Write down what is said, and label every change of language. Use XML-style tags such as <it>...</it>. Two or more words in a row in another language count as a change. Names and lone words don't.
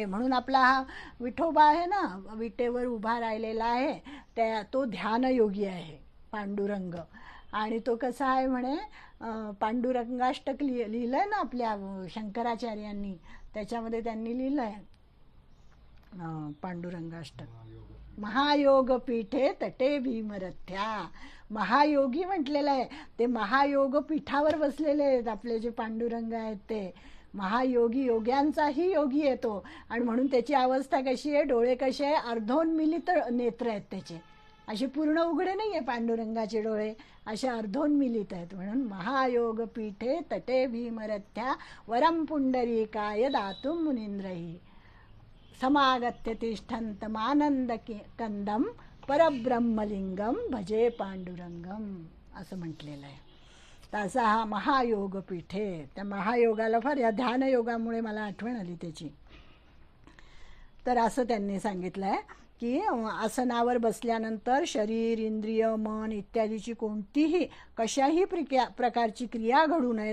<mr>म्हणून आपला हा विठोबा आहे ना, विटेवर उभा राहिलेला आहे, तो ध्यानयोगी आहे, पांडुरंग. आणि तो कसा आहे म्हणे, पांडुरंगाष्टक लिहिलंय ना आपल्या शंकराचार्यांनी, त्याच्यामध्ये त्यांनी लिहिलंय पांडुरंगाष्टक.</mr> <sa>महायोग पीठे तटे भीमरथ्या.</sa> <mr>महायोगी म्हटलेलं आहे. ते महायोग पीठावर बसलेले आहेत आपले जे पांडुरंग आहेत ते महायोगी. योग्यांचाही योगी येतो आणि म्हणून त्याची अवस्था कशी आहे, डोळे कसे आहे, अर्धोन्मिलित नेत्र आहेत त्याचे, असे पूर्ण उघडे नाही आहे पांडुरंगाचे डोळे, असे अर्धोन्मिलित आहेत. म्हणून</mr> <sa>महायोग पीठे तटे भीमरथ्या वरम पुंडरीकाय दातुम मुनींद्रही समागत्य तिष्ठन्तमानंद कंदम परब्रह्मलिंगम भजे पांडुरंगम</sa> <mr>असं म्हटलेलं आहे. तसा हा</mr> <sa>महायोग पीठे.</sa> <mr>त्या महायोगाला फार या ध्यानयोगामुळे मला आठवण आली त्याची. तर असं त्यांनी सांगितलं आहे की आसनावर बसल्यानंतर शरीर, इंद्रिय, मन इत्यादीची कोणतीही कशाही प्रकारची क्रिया घडू नये.</mr>